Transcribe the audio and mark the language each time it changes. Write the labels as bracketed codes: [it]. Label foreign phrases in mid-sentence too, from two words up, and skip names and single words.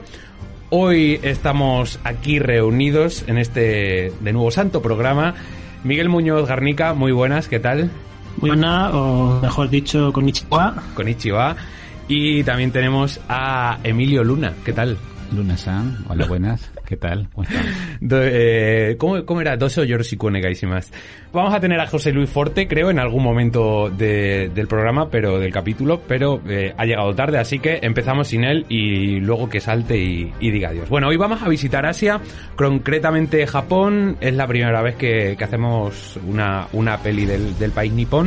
[es] Hoy estamos aquí reunidos en este de nuevo santo programa. Miguel Muñoz Garnica, muy buenas, ¿qué tal? Muy buena, o mejor dicho, konnichiwa. Konnichiwa. Y también tenemos a Emilio Luna, ¿qué tal? Luna-san, hola, buenas, ¿qué tal? ¿Cómo están? ¿Cómo era? [ja] どうぞよろしくお願いします. [es] Vamos a tener a José Luis Forte, creo, en algún momento del programa, pero del capítulo, pero ha llegado tarde, así que empezamos sin él y luego que salte y diga adiós. Bueno, hoy vamos a visitar Asia, concretamente Japón. Es la primera vez que hacemos una peli del país nipón.